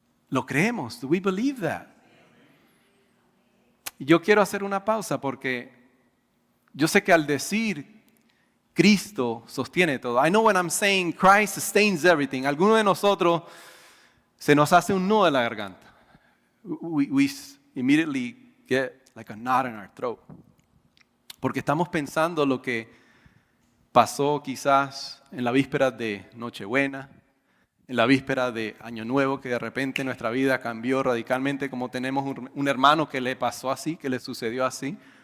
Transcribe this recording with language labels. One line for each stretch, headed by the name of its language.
Spanish: ¿Lo creemos?
English: Do we believe that?
Spanish: Y yo quiero hacer una pausa porque yo sé que al decir Cristo sostiene todo.
English: I know when I'm saying Christ sustains everything.
Spanish: Alguno de nosotros se nos hace un nudo en la garganta.
English: We immediately get like a knot in our throat.
Spanish: Porque estamos pensando lo que pasó quizás en la víspera de Nochebuena, en la víspera de Año Nuevo, que de repente nuestra vida cambió radicalmente, como tenemos un hermano que le pasó así, que le sucedió así.